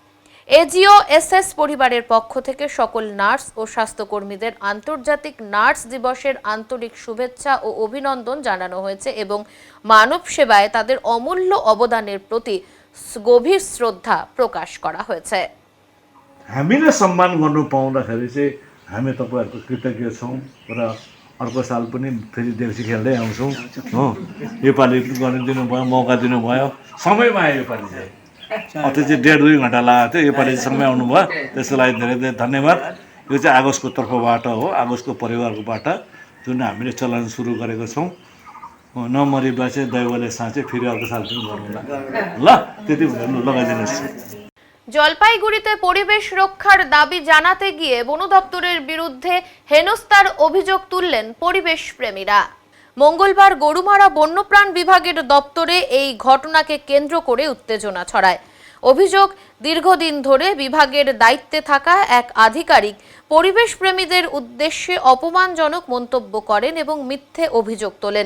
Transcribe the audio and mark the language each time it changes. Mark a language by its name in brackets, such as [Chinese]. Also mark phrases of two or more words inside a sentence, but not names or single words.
[Bangla] এজিওএসএস পরিবারের পক্ষ থেকে সকল নার্স ও স্বাস্থ্যকর্মীদের আন্তর্জাতিক নার্স দিবসের আন্তরিক শুভেচ্ছা ও অভিনন্দন জানানো হয়েছে এবং মানব সেবায় তাদের অমূল্য অবদানের প্রতি গভীর শ্রদ্ধা প্রকাশ করা হয়েছে। [Nepali] हामीले सम्मान गर्नु पाउँदाखेरि चाहिँ हामी तपाईँहरूको कृतज्ञ छौँ र अर्को साल पनि फेरि देउसी खेल्दै आउँछौँ हो। योपालि गरिदिनु भयो, मौका दिनुभयो, समयमा आयो योपालि चाहिँ। अझै चाहिँ 1.5-2 घन्टा लागेको थियो, योपालि समय आउनुभयो, त्यसको लागि धेरै धेरै धन्यवाद। यो चाहिँ आगोसको तर्फबाट हो, आगोसको परिवारकोबाट जुन हामीले चलन सुरु गरेको छौँ। नमरेपछि चाहिँ दैवले साँच्चै फेरि अर्को साल पनि गरौँला ल। त्यति भन्नु लगाइदिनुहोस्। [Bangla] জলপাইগুড়িতে পরিবেশ রক্ষার দাবি জানাতে গিয়ে বন দপ্তরের বিরুদ্ধে হেনস্থার অভিযোগ তুললেন পরিবেশ প্রেমীরা। মঙ্গলবার গরুমারা বন্যপ্রাণ বিভাগের দপ্তরে এই ঘটনাকে কেন্দ্র করে উত্তেজনা ছড়ায়। অভিযোগ, দীর্ঘদিন ধরে বিভাগের দায়িত্বে থাকা এক আধিকারিক পরিবেশ প্রেমীদের উদ্দেশ্যে অপমানজনক মন্তব্য করেন এবং মিথ্যে অভিযোগ তোলেন।